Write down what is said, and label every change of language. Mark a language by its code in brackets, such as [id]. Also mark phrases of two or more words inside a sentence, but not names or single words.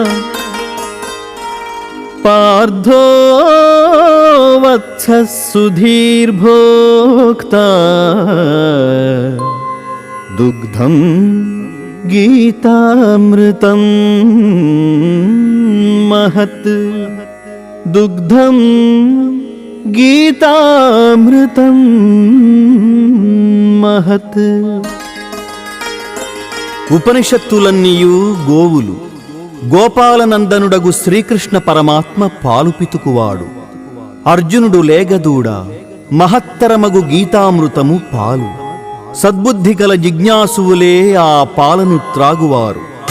[sa] पार्थो वत्सः सुधीर्भोक्ता दुग्धं गीतामृतं महत् दुग्धं गीतामृतं महत्. [te] ఉపనిషత్తులన్నీయు గోవులు. గోపాలనందనుడగు శ్రీకృష్ణ పరమాత్మ పాలుపితుకువాడు. అర్జునుడు లేగదూడ. మహత్తరమగు గీతామృతము పాలు. సద్బుద్ధి కల జిజ్ఞాసువులే ఆ పాలను త్రాగువారు.